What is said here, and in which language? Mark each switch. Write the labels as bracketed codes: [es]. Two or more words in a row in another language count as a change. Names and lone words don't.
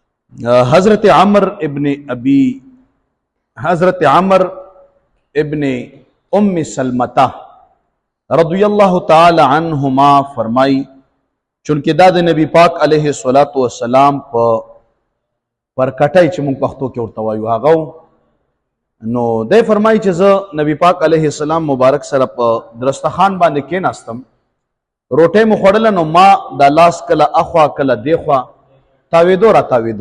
[ps] حضرت عمر ابن ام سلمہ [ar] رضی اللہ تعالی عنہما [ps] فرمائی چونکہ دا د نبی پاک [ar] علیہ الصلوۃ والسلام [ps] پر کټای چې مونږ پښتو کې ورته وایو هغه نو دی فرمایي چې زه نبی پاک [ar] علیہ السلام [ps] مبارک سره په درستخان باندې کېناستم، روټۍ مو خوړله نو ما دا لاس کله اخوا کله دیخوا تاویدو را تاویدو.